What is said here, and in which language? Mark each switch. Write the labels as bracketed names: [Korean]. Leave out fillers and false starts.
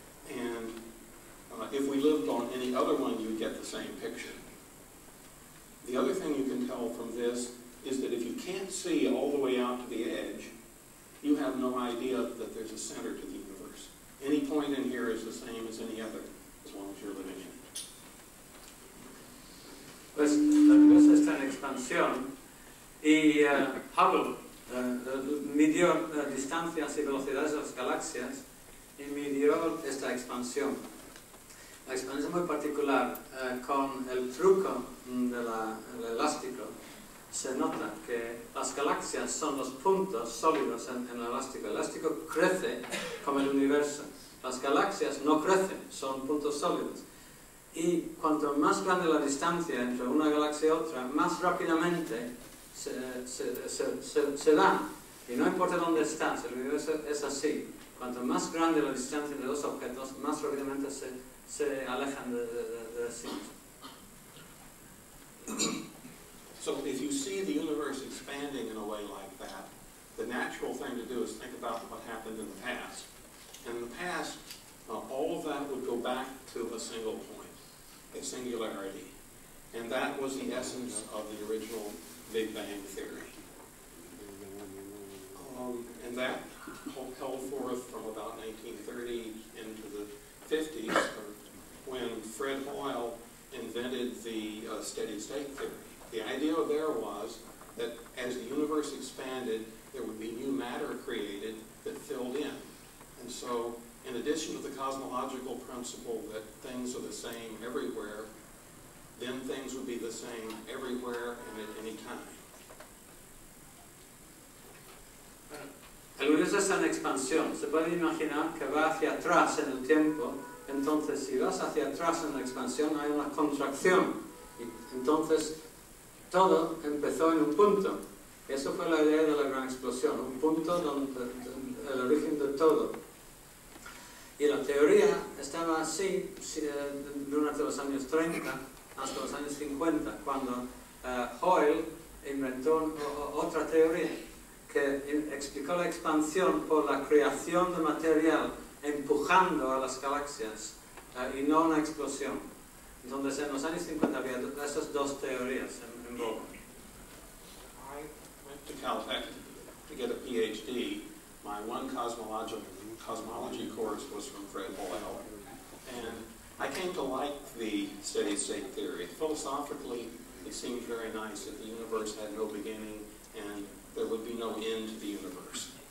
[English] And if we lived on any other one, you'd get the same picture. The other thing you can tell from this is that if you can't see all the way out to the edge, you have no idea that there's a center to the universe. Any point in here is the same as any other, as long as you're living in it. [Spanish] Pues la universo está en expansión y Hubble midió distancias y velocidades de las galaxias y midió esta expansión. La expansión es muy particular. Con el truco del elástico se nota que las galaxias son los puntos sólidos en el elástico. El elástico crece como el universo. Las galaxias no crecen, son puntos sólidos. Y cuanto más grande la distancia entre una galaxia y otra, más rápidamente se dan. Y no importa dónde estás, el universo es así. Cuanto más grande la distancia entre dos objetos, más rápidamente se alejan de sí. [English] So if you see the universe expanding in a way like that, the natural thing to do is think about what happened in the past. In the past, all of that would go back to a single point, a singularity. And that was the essence of the original Big Bang theory. And that held forth from about 1930 into the 50s, when Fred Hoyle invented the steady-state theory. The idea there was that as the universe expanded, there would be new matter created that filled in. And so, in addition to the cosmological principle that things are the same everywhere, then things would be the same everywhere and at any time. [Spanish] El universo está en expansión. Se puede imaginar que va hacia atrás en el tiempo. Entonces, si vas hacia atrás en la expansión, hay una contracción. Y entonces, todo empezó en un punto. Eso fue la idea de la gran explosión, un punto donde el origen de todo. Y la teoría estaba así durante los años 30 hasta los años 50, cuando Hoyle inventó otra teoría que explicó la expansión por la creación de material empujando a las galaxias y no una explosión. Entonces, en los años 50 había esas dos teorías en boga. [English] I went to Caltech to get a PhD. My one cosmology course was from Fred Hoyle. And I came to like the steady-state theory. Philosophically, it seemed very nice that the universe had no beginning and there would be no end to the universe.